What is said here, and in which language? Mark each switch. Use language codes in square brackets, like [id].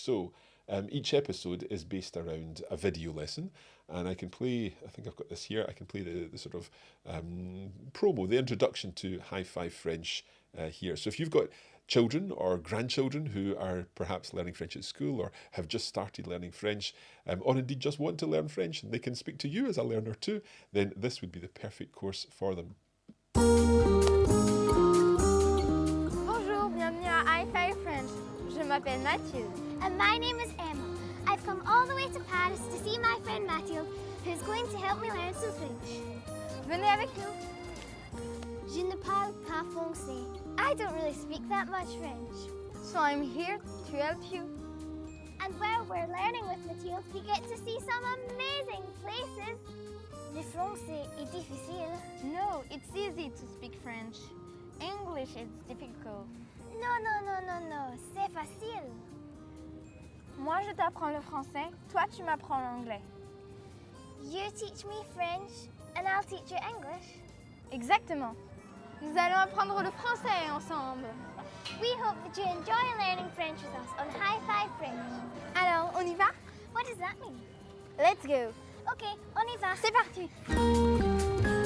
[en] So each episode is based around a video lesson, and I can play, I think I've got this here, I can play the sort of promo, the introduction to High Five French here. So if you've got children or grandchildren who are perhaps learning French at school or have just started learning French, or indeed just want to learn French and they can speak to you as a learner too, then this would be the perfect course for them. [fr] Bonjour, bienvenue à Hi-Fi French. Je m'appelle Mathilde. [en] And my name is Emma. I've come all the way to Paris to see my friend Mathilde, who's going to help me learn some French. [fr] Venez avec nous. Je ne parle pas français. [en] I don't really speak that much French. So I'm here to help you. And while we're learning with Mathilde, we get to see some amazing places. [fr] Le français est difficile. [en] No, it's easy to speak French. English is difficult. [fr] Non, c'est facile. Moi, je t'apprends le français, toi, tu m'apprends l'anglais. [en] You teach me French, and I'll teach you English. [fr] Exactement. Nous allons apprendre le français ensemble. [en] We hope that you enjoy learning French with us on Hi-Fi French. [fr] Alors, on y va? [en] What does that mean? Let's go. [fr] Ok, on y va. C'est parti.